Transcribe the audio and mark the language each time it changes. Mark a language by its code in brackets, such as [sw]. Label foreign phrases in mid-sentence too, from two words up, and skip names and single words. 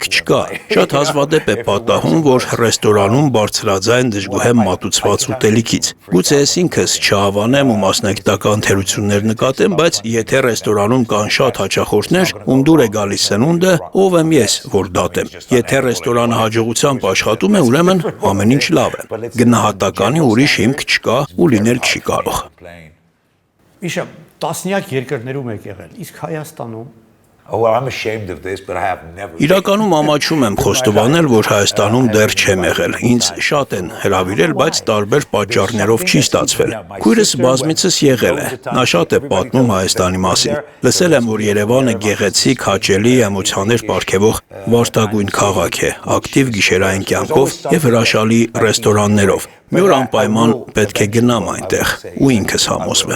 [hy] չկա։ Շատ հազվադեպ է պատահում, որ ռեստորանում բարձրաձայն դժգոհեմ մատուցված ուտելիքից։ Գուցե ես ինքս չհավանեմ ու մասնագիտական թերություններ նկատեմ, բայց եթե ռեստորանում կան շատ հաճախորդներ, ում դուր է գալիս սնունդը, ով եմ ես, որ դատեմ։ Եթե ռեստորանը հաջողությամբ աշխատում է, ուրեմն ամեն ինչ լավ է։ Գնահատականի ուրիշ հիմք չկա ու լինել չի կարող։ Միշա, տասնյակ երկրներում եք եղել, իսկ Հայաստանում [en] Oh, well, I'm ashamed of this, but I have never. [hy] Իրականում ամաչում եմ խոստովանել, որ Հայաստանում դեռ չեմ եղել։ Ինձ շատ են հրավիրել, բայց տարբեր պատճառներով չի ստացվել։ Քույրս բազմիցս եղել է։ Նա շատ է պատմում Հայաստանի մասին։ Լսել եմ, որ Երևանը գեղեցիկ, հաճելի, էմոցիաներ պարգևող վարդագույն քաղաք է, ակտիվ գիշերային կյանքով եւ հրաշալի ռեստորաններով։ Մի օր անպայման պետք է գնամ այնտեղ ու ինքս համոզվեմ։